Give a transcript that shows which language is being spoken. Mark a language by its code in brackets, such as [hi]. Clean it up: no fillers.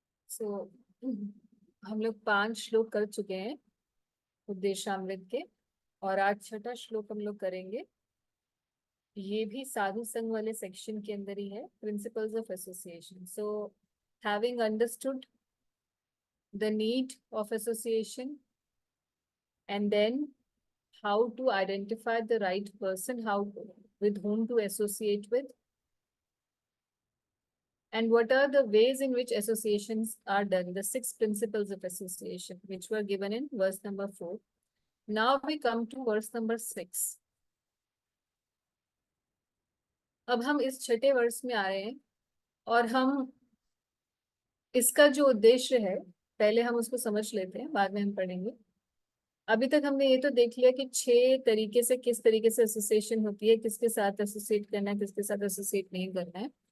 [hi] सो हम लोग 5 श्लोक कर चुके हैं उपदेशामृत के, और आज छठा श्लोक हम लोग करेंगे। ये भी साधु संघ वाले सेक्शन के अंदर ही है, [en] Principles of association. So having understood the need of association, and then how to identify the right person, how with whom to associate with, and what are the ways in which associations are done, the 6 principles of association which were given in verse number 4. Now we come to verse number 6. [hi] अब हम इस छठे वर्ष में आ रहे हैं और हम इसका जो उद्देश्य है पहले हम उसको समझ लेते हैं, बाद में हम पढ़ेंगे। अभी तक हमने ये तो देख लिया कि 6 तरीके से किस तरीके से एसोसिएशन होती है, किसके साथ एसोसिएट करना है, किसके साथ एसोसिएट नहीं करना है।